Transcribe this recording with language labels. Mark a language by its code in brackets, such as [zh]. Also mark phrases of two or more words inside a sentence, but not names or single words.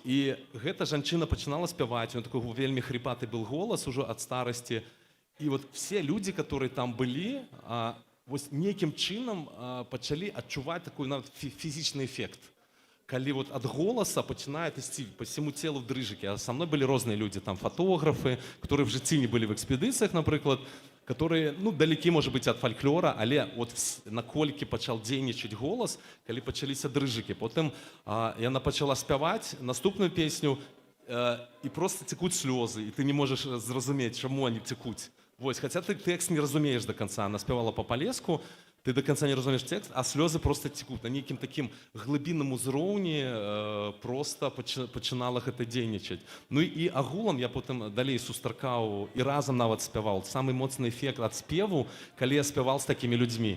[be] І гэта жанчына пачынала спяваць, у такой вельмі хрипаты был голас ужо ад старасці. І [ru] вот все [be] людзі, которые там былі, вось нейкім чынам пачалі адчуваць такой нават фізічны эфект. Калі вот ад голаса пачынае ісці [ru] па всему целу [be] дрыжыкі. А са мной былі розныя людзі, там [ru] фотографы, которые [be] в жыцці не былі в экспедыцыях, напрыклад, [ru] которые, ну, далекі, может быть, [be] ад фальклора, але вот наколькі пачаў дзейнічаць голас, калі пачаліся дрыжыкі. Потым яна пачала спяваць наступную песню, і просто цякуць слёзы, і ты не можаш зразумець, чаму они цякуць. Вось, хаця ты тэкст не разумееш [ru] до конца. [be] Она спявала па-палеску, ты [ru] до конца [be] не разумееш тэкст, а слёзы просто цякуць. На нейкім такім глыбінным узроўні просто пачынала гэта дзейнічаць. Ну і агулам я потым далей сустракаў і разам нават спяваў. Самы моцны эфект ад спеву, калі я спяваў з такімі людзьмі.